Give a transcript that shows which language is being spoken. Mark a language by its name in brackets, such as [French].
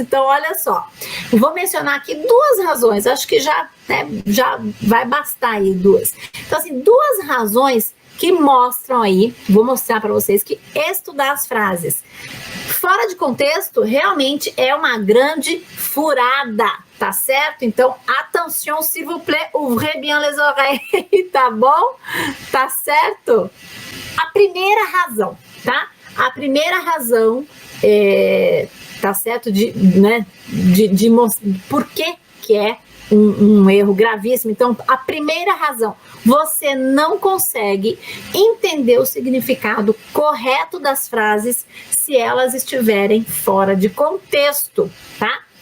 [Portuguese] Então, olha só, eu vou mencionar aqui duas razões, acho que já vai bastar aí duas. Então, assim, duas razões que mostram aí, vou mostrar para vocês que estudar as frases fora de contexto realmente é uma grande furada, tá certo? Então, [French] attention, s'il vous plaît, ouvrez bien les oreilles, [Portuguese] tá bom? Tá certo? A primeira razão, tá? A primeira razão, tá certo? De mostrar por que é um erro gravíssimo. Então, a primeira razão, você não consegue entender o significado correto das frases se elas estiverem fora de contexto, tá?